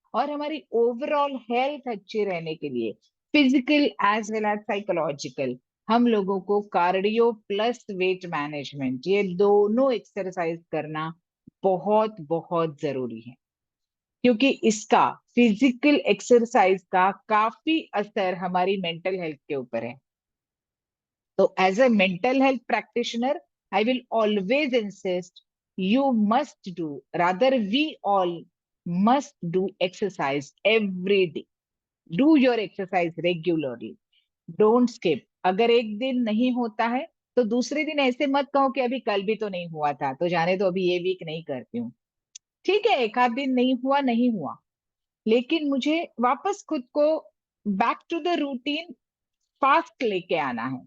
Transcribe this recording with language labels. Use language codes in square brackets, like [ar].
[hi] और हमारी overall health अच्छी रहने के लिए, physical as well as psychological, हम लोगों को कार्डियो प्लस वेट मैनेजमेंट, ये दोनों एक्सरसाइज करना बहुत बहुत जरूरी है। क्योंकि इसका, फिजिकल एक्सरसाइज का काफी असर हमारी मेंटल हेल्थ के ऊपर है। [en] तो as a mental health practitioner, I will always insist, you must do, rather we all must do exercise every day. Do your exercise regularly. Don't skip. [hi] अगर एक दिन नहीं होता है तो दूसरे दिन ऐसे मत कहो कि अभी कल भी तो नहीं हुआ था तो जाने दो, अभी ये वीक नहीं करती हूँ। ठीक है, एक आध दिन नहीं हुआ नहीं हुआ, लेकिन मुझे वापस खुद को [en] back to the routine fast [hi] लेके आना है।